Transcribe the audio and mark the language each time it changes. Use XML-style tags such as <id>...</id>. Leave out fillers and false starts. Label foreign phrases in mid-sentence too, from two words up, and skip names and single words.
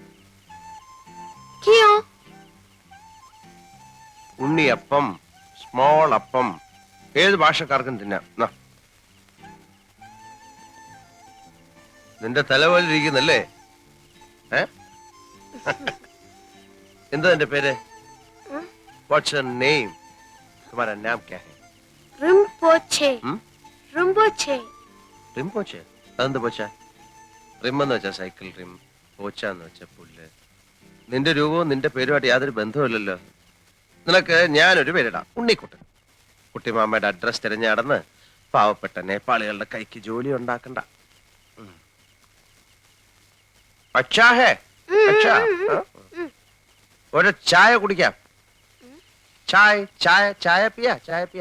<ml>ഉണ്ണിയപ്പം, സ്മോൾ അപ്പം, ഏത് ഭാഷക്കാർക്കും തിന്നാം. നിന്റെ തലപോലിരിക്കുന്നല്ലേ? എന്താ നിന്റെ പേര്?</ml> <en>What's your name?</en> <hi>तुम्हारा नाम क्या है?</hi> <ml>റിംപോച്ചെ. റിംപോച്ചെ. റിംപോച്ചെ? അതെന്ത് പോച്ച? റിം എന്ന് വെച്ചാ സൈക്കിൾ റിം, പോച്ച എന്ന് വെച്ചാ പുല്ല്. നിന്റെ രൂപവും നിന്റെ പേരുമായിട്ട് യാതൊരു ബന്ധവുമില്ലല്ലോ. നിനക്ക് ഞാനൊരു പേരിടാം, ഉണ്ണിക്കുട്ടൻ. കുട്ടിമാമയുടെ അഡ്രസ് തിരഞ്ഞ് നടന്ന് പാവപ്പെട്ട നേപ്പാളികളുടെ കൈക്ക് ജോലി ഉണ്ടാക്കണ്ട.</ml> <hi>अच्छा है?</hi> <ml>അച്ഛാ, ഒരു ചായ കുടിക്കാം.</ml> <hi>चाय चाय चाय पिया? चाय पिया?</hi>